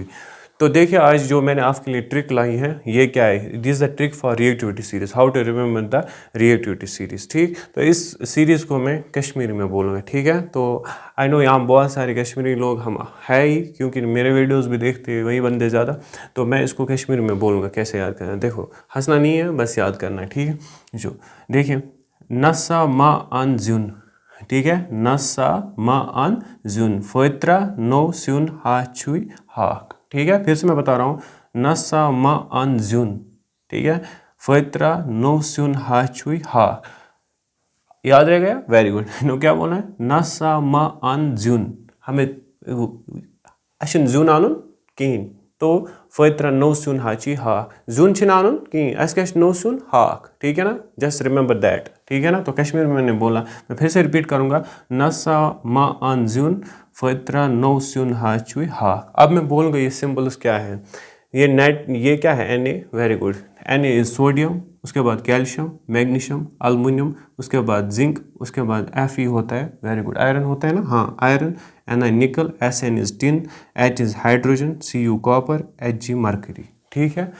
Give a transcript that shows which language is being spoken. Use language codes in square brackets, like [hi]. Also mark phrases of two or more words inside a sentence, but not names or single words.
[hi] तो देखिए आज जो मैंने आपके लिए ट्रिक लाई है, ये क्या है, [en] this the trick for reactivity series, how to remember the reactivity series, [hi] ठीक। तो इस सीरीज़ को मैं कश्मीरी में बोलूँगा, ठीक है। तो [en] I know [hi] यहाँ बहुत सारे कश्मीरी लोग हम है ही, क्योंकि मेरे वीडियोस भी देखते हैं वही बंदे ज़्यादा। तो मैं इसको कश्मीरी में बोलूँगा, कैसे याद करना है, देखो, हंसना नहीं है, बस याद करना है, ठीक है। जो देखिए, [ks] नसा मा अन जुन, [hi] ठीक है, [ks] नसा मा अन जुन, फोत्रा नो सुन हा छुई हाक, [hi] ठीक है। फिर से मैं बता रहा हूँ, [ks] नसा मा अन जुन, [hi] ठीक है, [ks] फोत्रा नो सुन हा छुई हाक, [hi] याद रह गया, [en] very good. [hi] नो क्या बोलना है, [ks] नसा मा अन जुन, हमें अशन जुन आनुन कहीं, तो फोत्रा नो सुन हाची हा, जुन छिन आनुन कहीं, अस नो सुन हाक, [hi] ठीक है ना, [en] just remember that, [hi] ठीक है ना। तो कश्मीर में मैंने बोला, मैं फिर से रिपीट करूंगा, [ks] नसा मा अन जुन फोत्रा नो सुन हाची हाक। [hi] अब मैं बोलूँगा ये सिंबल्स क्या है, ये क्या है, Na, [en] very good, Na is sodium, [hi] उसके बाद कैल्शियम, मैग्नीशियम, एल्युमिनियम, उसके बाद जिंक, उसके बाद Fe होता है, [en] very good, [hi] आयरन होता है ना, हाँ आयरन, Ni निकल, [en] Sn is tin, H is hydrogen, [hi] Cu कॉपर, Hg मर्करी, ठीक है।